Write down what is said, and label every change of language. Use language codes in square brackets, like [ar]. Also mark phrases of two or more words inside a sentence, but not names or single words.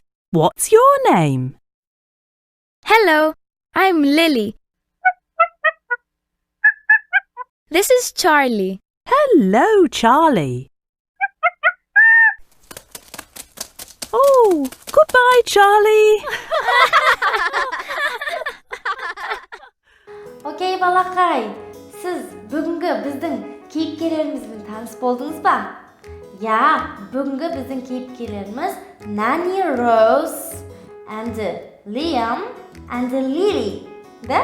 [en] What's your name? Hello, I'm Lily. This is Charlie. Hello, Charlie. Oh, goodbye, Charlie. [kk] Окей, балақай, сіз бүгінгі біздің кейіпкерлерімізбен таныс болдыңыз ба? Я, бүгінгі біздің кейіпкерлеріміз Nanny Rose and Liam and Lily. Да?